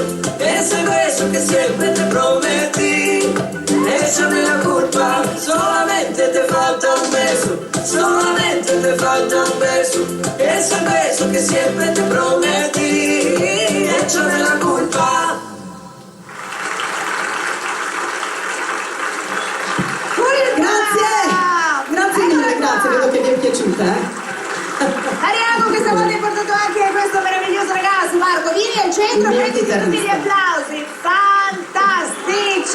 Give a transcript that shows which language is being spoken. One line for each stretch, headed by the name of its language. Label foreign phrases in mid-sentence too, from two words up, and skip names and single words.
Spanish: Ese beso que siempre te prometí. Échame la culpa. Solamente te falta un beso. Solamente te falta un beso. Ese beso que siempre te prometí. Échame la culpa.
Italian: Grazie mille, grazie, vedo che vi è piaciuta, Mariago questa volta hai portato anche questo meraviglioso ragazzo. Marco, vieni al centro, Il mio prendi tutti chitarrista. gli applausi fantastici.